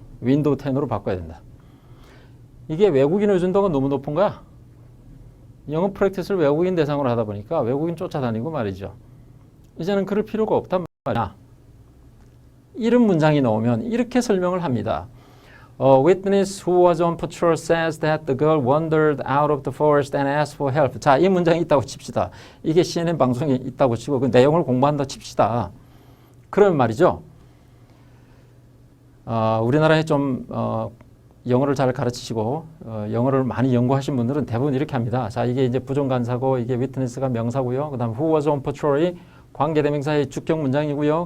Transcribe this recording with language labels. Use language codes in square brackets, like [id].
[ko] 윈도우 10으로 바꿔야 된다. 이게 외국인 의존도가 너무 높은 거야. 영어 프랙티스를 외국인 대상으로 하다 보니까 외국인 쫓아다니고 말이죠. 이제는 그럴 필요가 없단 말이야. 이런 문장이 나오면 이렇게 설명을 합니다. [en] A witness who was on patrol says that the girl wandered out of the forest and asked for help. [ko] 자, 이 문장이 있다고 칩시다. 이게 CNN 방송에 있다고 치고 그 내용을 공부한다 칩시다. 그러면 말이죠. 우리나라에 좀 영어를 잘 가르치시고 영어를 많이 연구하신 분들은 대부분 이렇게 합니다. 자, 이게 이제 부정관사고 이게 witness가 명사고요. 그다음에 [en] who was on patrol [ko] 이 관계대명사의 주격 문장이고요.